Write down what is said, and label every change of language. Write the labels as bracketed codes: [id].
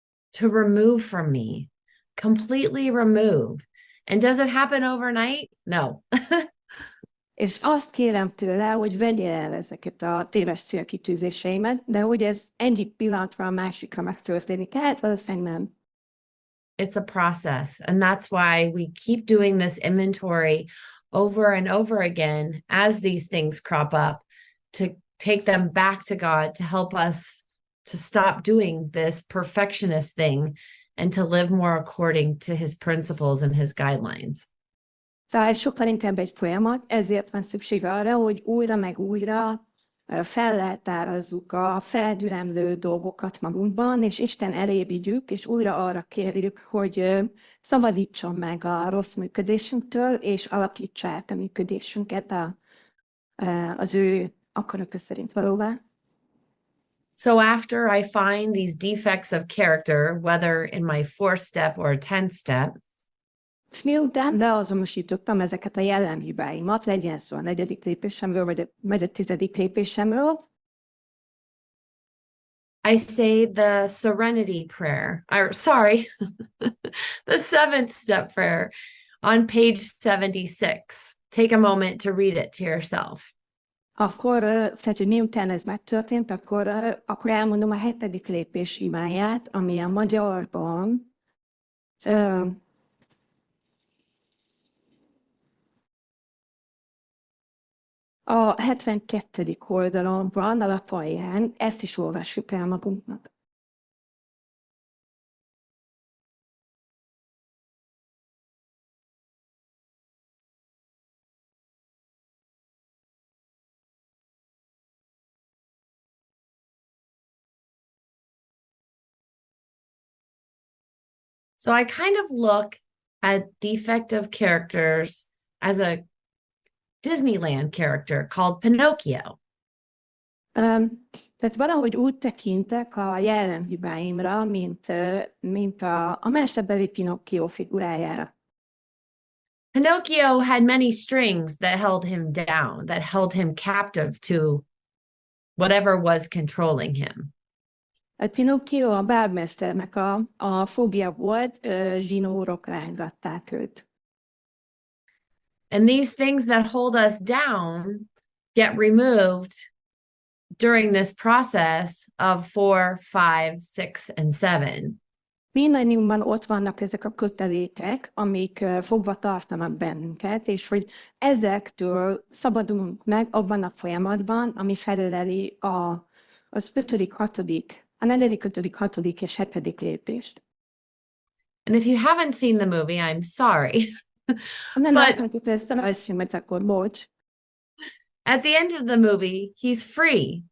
[en] To remove from me, completely remove. And does it happen overnight? No. [hu] És azt kérem tőle, hogy vegye el ezeket a téves célkitűzéseimet, de hogy ez egyik pillanatra a másikra megtörténik, hát valószínűleg nem. [en] It's a process. And that's why we keep doing this inventory over and over again as these things crop up, to take them back to God, to help us to stop doing this perfectionist thing and to live more according to his principles and his guidelines. [hu] Tehát sokkal inkább egy folyamat, ezért van szükség arra, hogy újra meg újra felleltárazzuk a feldüremlő dolgokat magunkban, és Isten elé vigyük, és újra arra kérjük, hogy szabadítson meg a rossz működésünktől, és alakítsa át a működésünket az ő akarata szerint valóvá. [en] So after I find these defects of character, whether in my 4th step or a 10th step, [hu] És miután beazonosítottam ezeket a jellemhibáimat, legyen szó a 4. lépésemről, vagy a 10. lépésemről, [en] I say the serenity prayer, or sorry, the 7th step prayer on page 76. Take a moment to read it to yourself. [hu] Akkor, tehát, hogy miután ez megtörtént, akkor elmondom a 7. lépés imáját, ami a magyarban a 72. oldalon van, a lap alján, ezt is olvassuk el magunknak. [en] So I kind of look at defective characters as a Disneyland character called Pinocchio. [hu] Tehát valahogy úgy tekintek a jellemhibáimra, mint a mesebeli Pinocchio figurájára. [en] Pinocchio had many strings that held him down, that held him captive to whatever was controlling him. [hu] A Pinocchio a bábmesternek a fogja volt, zsinórok rángatták őt. [en] And these things that hold us down get removed during this process of 4, 5, 6, and 7. [hu] Mindannyiunkban ott vannak ezek a kötelékek, amik fogva tartanak bennünket, és hogy ezektől szabadulunk meg abban a folyamatban, ami felöleli az 5., 6., a 4., 5., 6. és 7. lépést. [en] And if you haven't seen the movie, I'm sorry. [hu] Nem láthatjuk ezt a rajzfilmet, akkor bocs. [en] At the end of the movie, he's free.